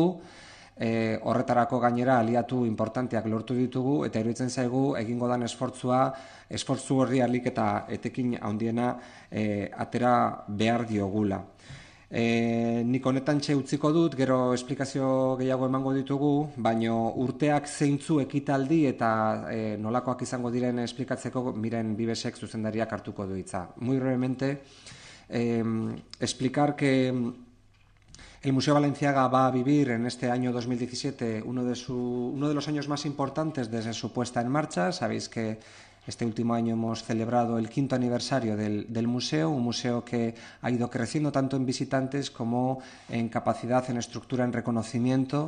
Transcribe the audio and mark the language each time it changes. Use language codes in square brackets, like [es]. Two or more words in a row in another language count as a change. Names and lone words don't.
[eu] Horretarako gainera aliatu importanteak lortu ditugu, eta iruditzen zaigu egingo dan esfortzu horri ahalik eta etekin handiena atera behar diogula. Nik honetan utziko dut, gero esplikazio gehiago emango ditugu, baino urteak zeintzu ekitaldi eta nolakoak izango diren esplikatzeko Miren Bibesek zuzendariak hartuko du hitza. [es] Muy brevemente, explicar que el Museo Balenciaga va a vivir en este año 2017 uno de los años más importantes desde su puesta en marcha. Sabéis que este último año hemos celebrado el 5º aniversario del museo, un museo que ha ido creciendo tanto en visitantes como en capacidad, en estructura, en reconocimiento.